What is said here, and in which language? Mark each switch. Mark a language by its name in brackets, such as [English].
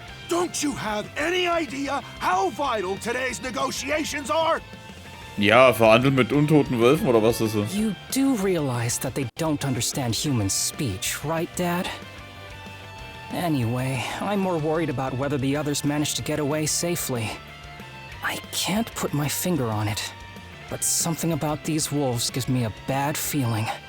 [English] Don't you have any idea how vital today's negotiations are? [German] Ja, verhandeln mit untoten Wölfen oder was ist das? [English] You do realize that they don't understand human speech, right, Dad? Anyway, I'm more worried about whether the others managed to get away safely. I can't put my finger on it, but something about these wolves gives me a bad feeling.